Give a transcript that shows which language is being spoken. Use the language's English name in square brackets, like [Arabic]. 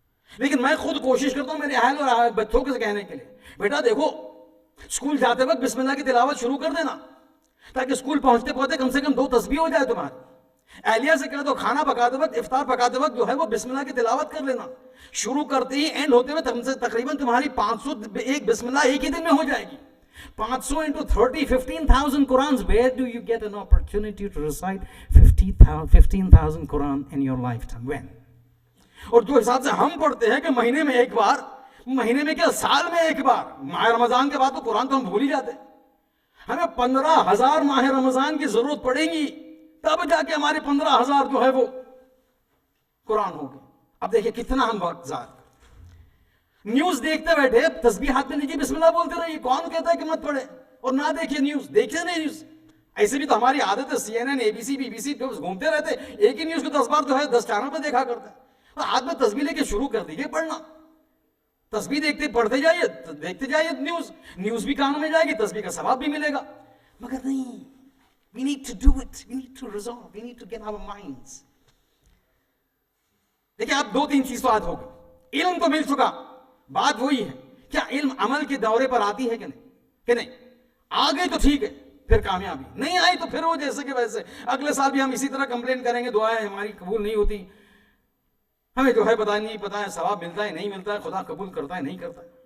[Urdu] لیکن میں خود کوشش کرتا ہوں میرے اہل اور بچوں کو کہنے کے لیے، بیٹا دیکھو اسکول جاتے وقت بسم اللہ کی تلاوت شروع کر دینا، تاکہ اسکول پہنچتے پہنچتے کم سے کم 2 تسبیح ہو جائے تمہاری. اہلیہ سے کہہ دو کھانا پکاتے وقت، افطار پکاتے وقت جو ہے وہ بسم اللہ کی تلاوت کر لینا. شروع کرتے ہی اینڈ ہوتے ہوئے تقریباً تمہاری 500 ایک بسم اللہ ایک ہی دن میں ہو جائے گی. [English] 500 into 30, 15,000 Qurans. Where do you get an opportunity to recite 15,000 Quran in your lifetime? When? [Urdu] اور جو حساب سے ہم پڑھتے ہیں کہ مہینے میں ایک بار، مہینے میں کیا سال میں ایک بار، ماہ رمضان کے بعد تو قرآن تو ہم بھول ہی جاتے ہیں. ہمیں 15,000 ماہ رمضان کی ضرورت پڑے گی تب جا کے ہمارے 15,000 جو ہے وہ قرآن ہوگی. اب دیکھیں کتنا ہم وقت ضائع. نیوز دیکھتے بیٹھے تسبیح ہاتھ میں لیجیے بسم اللہ بولتے رہیے. کون کہتا ہے کہ مت پڑھے اور نہ دیکھیے نیوز؟ دیکھتے نہیں نیوز. ایسے بھی تو ہماری عادت ہے CNN ABC BBC پہ گھومتے رہتے، ایک ہی نیوز کو 10 بار جو ہے 10 چینل پہ دیکھا کرتے ہیں. اور ہاتھ میں تسبیح لے کے شروع کر دیجیے پڑھنا. تسبیح دیکھتے پڑھتے جائیے، دیکھتے جائیے نیوز بھی کانوں میں جائے گی، تسبیح کا ثواب بھی ملے گا. مگر نہیں، [English] we need to do it, we need to resolve, we need to get our minds. [Urdu] دیکھیں آپ 2-3 چیز تو آج ہو گئی. علم تو مل چکا، بات وہی ہے کیا علم عمل کے دورے پر آتی ہے کہ نہیں؟ آ گئی تو ٹھیک ہے، پھر کامیابی. نہیں آئی تو پھر وہ جیسے کہ ویسے. اگلے سال بھی ہم اسی طرح کمپلین کریں گے دعائیں ہماری قبول نہیں ہوتی، ہمیں جو ہے پتہ نہیں پتہ ہے ثواب ملتا ہے نہیں ملتا ہے، خدا قبول کرتا ہے نہیں کرتا ہے.